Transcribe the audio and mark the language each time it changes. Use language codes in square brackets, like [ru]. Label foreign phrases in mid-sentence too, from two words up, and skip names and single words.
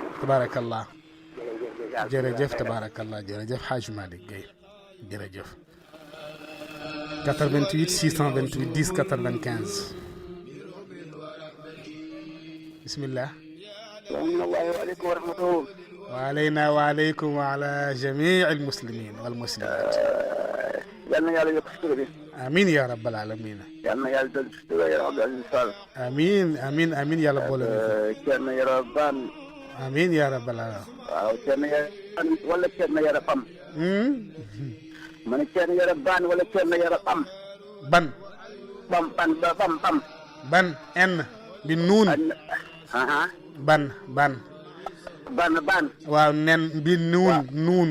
[ar] tabarakallah. [wo] jërëjëf tabarakallah jërëjëf Hadj Malick Guèye jërëjëf 88 628 10 95 bismillah [ar] السلام عليكم ورحمة الله. وعلينا وعليكم وعلى جميع المسلمين والمسلمات [wo] yal na yàlla yokk sutura bi. [ar] آمين يا رب العالمين [wo] yal na yàlla dolli sutura ya Abdou Aziz Fall. [ar] آمين آمين آمين يا رب العالمين [wo] Thierno Yoro Ban. [ar] آمين يا رب العالمين [wo] waaw Thierno Yoro Ban wala Thierno Yoro Pam. ma ne Thierno Yoro Ban wala Thierno Yoro Pam. ban Pam. ban en bi nuun ban waaw nen bi nuun